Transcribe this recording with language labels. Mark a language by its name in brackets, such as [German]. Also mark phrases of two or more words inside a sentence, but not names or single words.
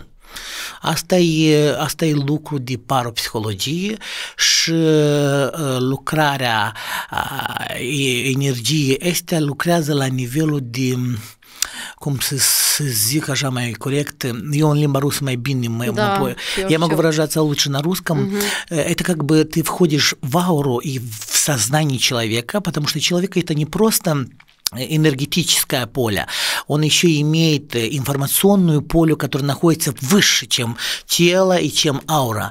[Romanian] Asta e lucru de parapsihologie și lucrarea energiei astea lucrează la nivelul de, cum să zic așa mai corect, eu în limба русская mai bine, [Russian] я могу выражаться лучше на русском, это как бы ты входишь в ауру и в сознание человека, потому что человек это не просто энергетическое поле, он еще имеет информационную поле, которая находится выше, чем тело и чем аура.